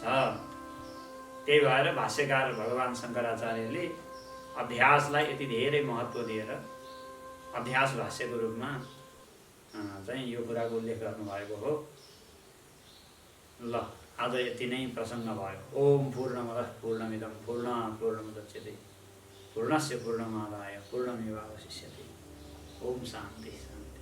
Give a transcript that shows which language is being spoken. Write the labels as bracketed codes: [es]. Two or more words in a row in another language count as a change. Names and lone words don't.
[ne] त्यही भएर भाष्यकार भगवान् शङ्कराचार्यले अध्यासलाई यति धेरै महत्त्व दिएर अध्यास भाष्यको रूपमा चाहिँ यो कुराको उल्लेख गर्नुभएको हो। ल, आज यति नै प्रसङ्ग भयो। [sa] ओम पूर्णमदः पूर्णमिदं पूर्णात् पूर्णमुदच्यते पूर्णस्य पूर्णमादाय पूर्णमेवावशिष्यते। ओम शान्ति।